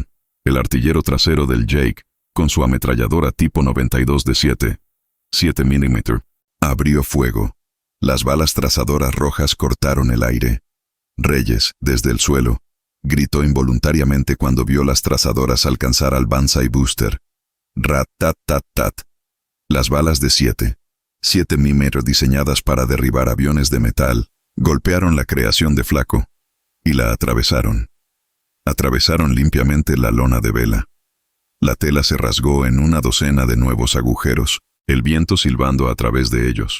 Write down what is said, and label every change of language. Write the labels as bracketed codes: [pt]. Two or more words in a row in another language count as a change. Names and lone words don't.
[es] El artillero trasero del Jake, con su ametralladora tipo 92 de 7 mm, abrió fuego. Las balas trazadoras rojas cortaron el aire. Reyes, desde el suelo, gritó involuntariamente cuando vio las trazadoras alcanzar al Banzai Booster. Rat-tat-tat-tat. Las balas de 7 mm diseñadas para derribar aviones de metal, golpearon la creación de Flaco, y la atravesaron. Atravesaron limpiamente la lona de vela. La tela se rasgó en una docena de nuevos agujeros, el viento silbando a través de ellos.